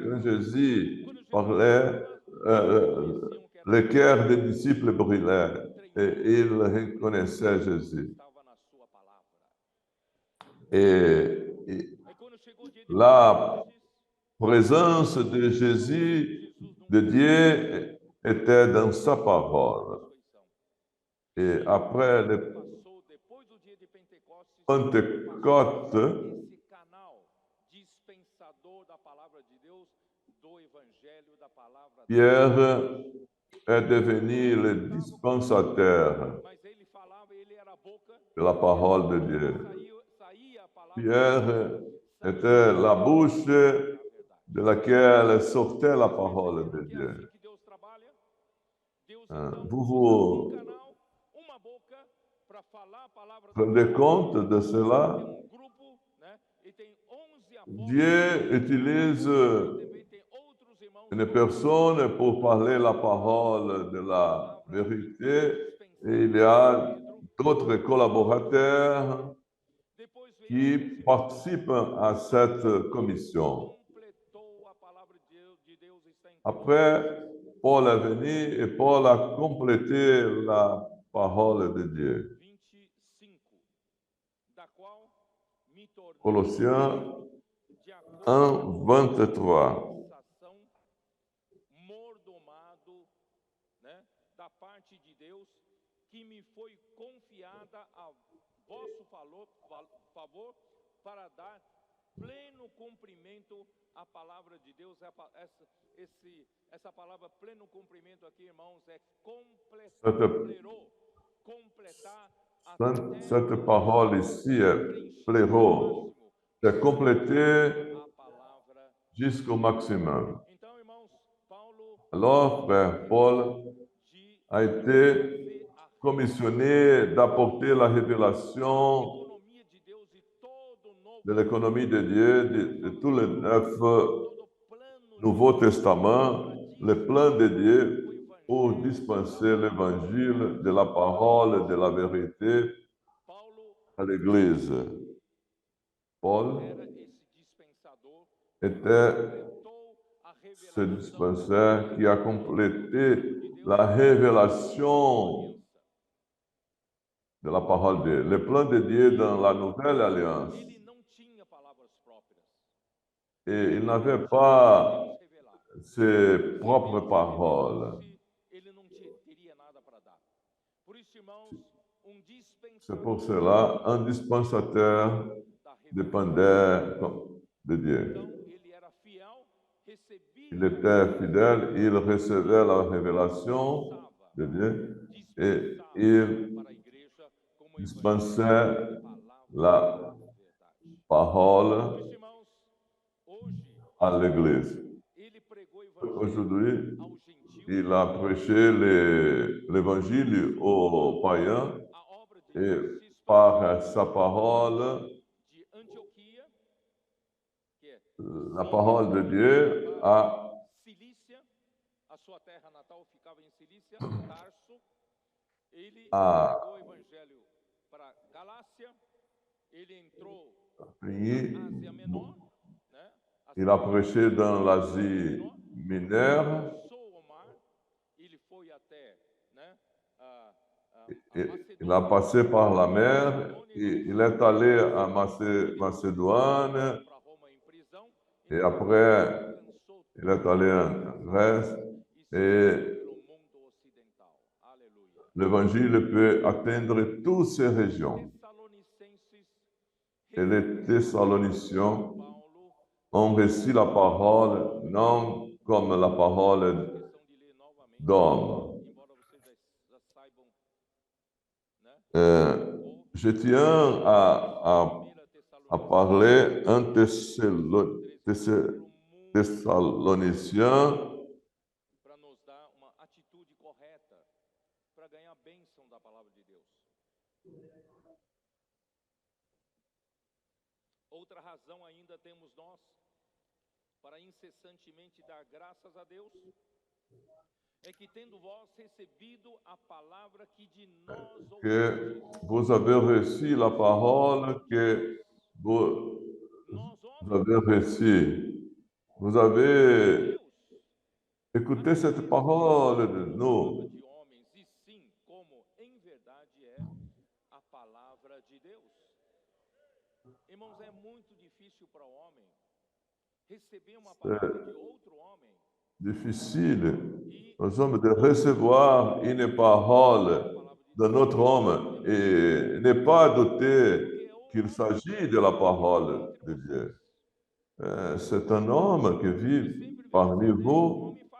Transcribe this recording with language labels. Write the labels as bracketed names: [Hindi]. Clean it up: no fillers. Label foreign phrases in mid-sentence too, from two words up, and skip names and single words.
[French] Quand Jésus parlait, le cœur des disciples brillait et ils reconnaissaient Jésus. [Portuguese] estava na sua palavra. [French] Et [Portuguese] Aí quando chegou o dia de [French] la [Portuguese] Pentecostes, [French] présence de Jésus, de Dieu, était dans sa parole. Et après le [Portuguese] passou depois do dia de Pentecostes, [French] Pentecôte, [Portuguese] esse canal dispensador da palavra de Deus, do evangelho da palavra. [French] Pierre est devenu le dispensateur [Portuguese] Mas ele falava, ele era a boca, [French] de la parole de Dieu. [Portuguese] saía a palavra [French] Pierre était la bouche de laquelle sortait la parole de [Portuguese] que é [French] Dieu. [Portuguese] assim que Deus trabalha. Deus [French] Vous [Portuguese] usa [French] vous [Portuguese] canal, uma boca para falar a palavra. [French] rendez compte de cela? [Portuguese] Tem grupo, né? E tem 11 apóstolos. [French] Dieu utilise [Portuguese] Também tem outros irmãos. [French] une personne pour parler la parole de la vérité et il y a d'autres collaborateurs [Portuguese] Depois veio [French] qui participent à cette commission. [Portuguese] completou a palavra de Deus está em [French] Après, Paul est venu et Paul a complété la parole de Dieu. 25, [Portuguese] da qual me tornei [French] Colossiens [Portuguese] de acordo 1, 23. dispensação, mordomado, né, da parte de Deus, que me foi confiada a vosso favor para dar pleno cumprimento à palavra de Deus. Essa palavra pleno cumprimento aqui, irmãos, é completar [French] Cette parole ici est pléro, c'est complété [Portuguese] a palavra. [French] jusqu'au maximum. [Portuguese] Então, irmãos, Paulo [French] Alors, frère Paul [Portuguese] de [French] a été commissionné d'apporter la révélation [Portuguese] economia de Deus e todo novo [French] de l'économie de Dieu, de tous les neuf [Portuguese] todo plano [French] Nouveau Testament, le plan de Dieu pour dispenser l'évangile de la parole de la vérité [Portuguese] Paulo [French] à l'Église. Paul [Portuguese] era esse dispensador [French] était [Portuguese] completou a [French] ce [Portuguese] revelação [French] dispensaire qui a complété [Portuguese] de Deus [French] la révélation de la parole de Dieu. Le plan de Dieu dans la nouvelle alliance. [Portuguese] ele não tinha palavras próprias. [French] Et il n'avait [Portuguese] Deus [French] pas [Portuguese] revelar. [French] ses propres [Portuguese] Deus [French] paroles. [Portuguese] revelasse, ele não teria nada para dar. Por isso, irmãos, [French] C'est pour [Portuguese] dispensador [French] cela, un dispensateur [Portuguese] da revelação. [French] dépendait de Dieu. [Portuguese] Então, ele era fiel, recebia [French] Il était fidèle, il recevait la révélation de Dieu et il [Portuguese] para a igreja como [French] dispensait [Portuguese] palavra [French] la [Portuguese] verdade. Por [French] parole [Portuguese] isso, irmãos, hoje [French] à l'Église. [Portuguese] ele pregou o evangelho [French] Aujourd'hui, [Portuguese] aos gentios, [French] il a prêché l'évangile aux païens [Portuguese] a obra de [French] et [Portuguese] Deus se [French] par sa parole, [Portuguese] de Antioquia, que é [French] la parole de Dieu a [Portuguese] Cilícia, a sua terra natal ficava em Cilícia, Tarso. Ele Ah. pregou o evangelho para Galácia, ele entrou [French] fini. [Portuguese] na Ásia Menor, né? [French] Il a prêché dans l'Asie mineure. [Portuguese] Passou o mar, ele foi até, né, a [French] Il a passé par la mer. Il est allé à Macédoine. [Portuguese] para Roma em prisão, [French] Et après, [Portuguese] alcançou [French] il est allé en Grèce. [Portuguese] e se [French] Et [Portuguese] pelo mundo ocidental. Aleluia. [French] l'évangile peut atteindre toutes ces régions. [Portuguese] Tessalonicenses, [French] Et les Thessaloniciens [Portuguese] Paulo, [French] ont reçu la parole, non comme la parole [Portuguese] questão de ler novamente, [French] d'homme. [Portuguese] embora vocês já saibam, né? [French] Je tiens à parler un Thessaloniciens [Portuguese] Para nos dar uma atitude correta, para ganhar a bênção da palavra de Deus. Outra razão ainda temos nós para incessantemente dar graças a Deus é que tendo vós recebido a palavra que de nós [French] que vous avez reçu la parole que vous avez reçue. Vous avez écouté cette parole de nous. [Portuguese] de homens, e sim, como em verdade é a palavra de Deus. Irmãos, é muito difícil para o homem receber uma palavra de outro homem. [French] Difficile aux hommes de recevoir une parole d'un autre homme et ne pas douter qu'il s'agit de la parole de Dieu. C'est un homme qui vit parmi vous.